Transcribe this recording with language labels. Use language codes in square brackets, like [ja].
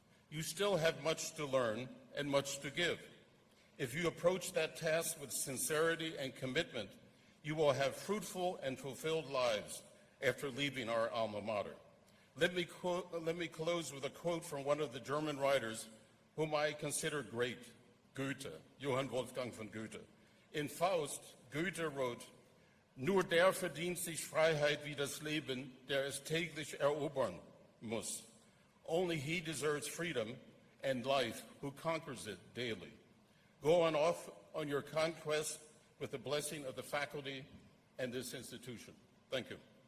[en] You still have much to learn and much to give. If you approach that task with sincerity and commitment, you will have fruitful and fulfilled lives after leaving our alma mater. Let me close with a quote from one of the German writers whom I consider great, Goethe, Johann Wolfgang von Goethe. [de] In Faust, Goethe wrote, "Nur der verdient sich Freiheit wie das Leben, der es täglich erobern muss. [en] Only he deserves freedom and life who conquers it daily." Go on off on your conquest with the blessing of the faculty and this institution. Thank you.